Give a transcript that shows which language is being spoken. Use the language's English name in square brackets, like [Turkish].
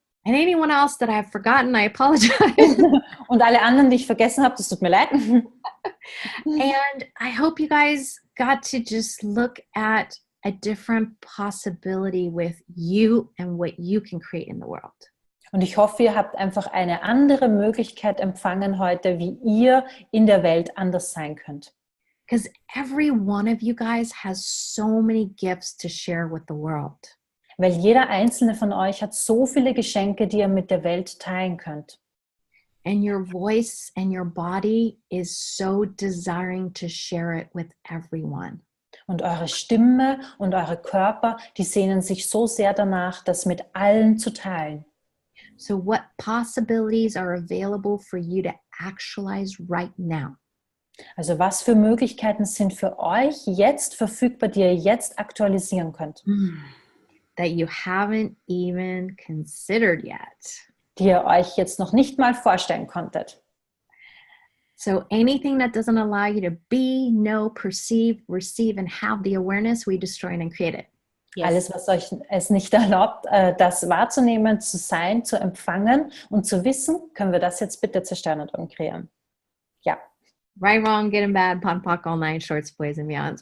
[English] And anyone else that I've forgotten, I apologize. [German] Und alle anderen, die ich vergessen habe, das tut mir leid. [English] And I hope you guys got to just look at a different possibility with you and what you can create in the world. [German] Und ich hoffe, ihr habt einfach eine andere Möglichkeit empfangen heute, wie ihr in der Welt anders sein könnt. [English] Because every one of you guys has so many gifts to share with the world. [German] Weil jeder einzelne von euch hat so viele Geschenke, die ihr mit der Welt teilen könnt. [English] And your voice and your body is so desiring to share it with everyone. [German] Und eure Stimme und eure Körper, die sehnen sich so sehr danach, das mit allen zu teilen. [English] So what possibilities are available for you to actualize right now? [German] Also was für Möglichkeiten sind für euch jetzt verfügbar, die ihr jetzt aktualisieren könnt? [English] That you haven't even considered yet. [German] Die ihr euch jetzt noch nicht mal vorstellen konntet. [English] So anything that doesn't allow you to be, know, perceive, receive, and have the awareness, we destroy and create it. Yes. [German] Alles, was euch es nicht erlaubt, das wahrzunehmen, zu sein, zu empfangen und zu wissen, können wir das jetzt bitte zerstören und umkreieren. Ja. [English] Right, wrong, good and bad, pon, pock, all nine, shorts, boys and beyonds.